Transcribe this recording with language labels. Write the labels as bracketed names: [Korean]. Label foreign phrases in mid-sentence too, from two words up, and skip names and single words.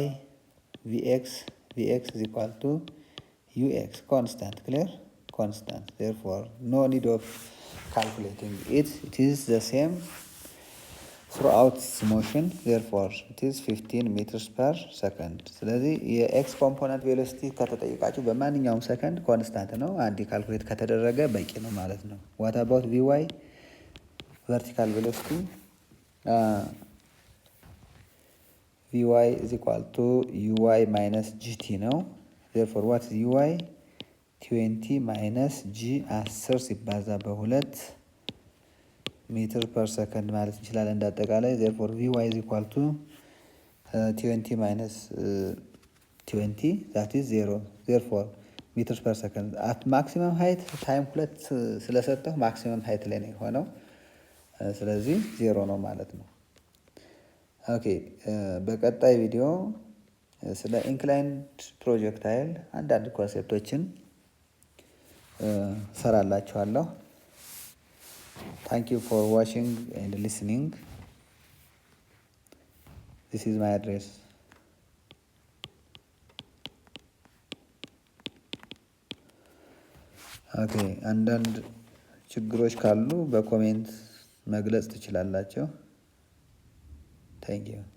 [English] Vx is equal to ux, constant, clear? Constant, therefore no need of calculating it. It is the same throughout its motion, therefore it is 15 meters per second. [Amharic] ስለዚህ የኤክስ [English] component velocity [Amharic] ከተጠየቃችሁ በማንኛውም ሰከንድ ኮንስታንት ነው። አንድ ካልኩሌት ከተደረገ በቂ ነው ማለት ነው። [English] what about vy? vertical velocity vy is equal to uy minus gt ነው። therefore what is uy? 20 minus g 10 [Amharic] ሲባዛ በ2 [English] meter per second [Amharic] ማለት እንችላለን እንዳጠቃላይ። [English] therefore vy is equal to 20 minus 20, that is 0, therefore meter per second at maximum height [Amharic] ታይም 2 ስለሰጠው [English] maximum height [Amharic] ላይ ነው የሆነው። ስለዚህ 0 ነው ማለት ነው። ኦኬ በቀጣይ ቪዲዮ ስለ [English] inclined projectile [Amharic] አንዳንድ ኮንሴፕቶችን ሰራላችኋለሁ። [English] Thank you for watching and listening. This is my address. [Amharic] Okay, አንዳንድ ችግሮች ካሉ በኮሜንት መግለጽ ትችላላችሁ። [English] Thank you.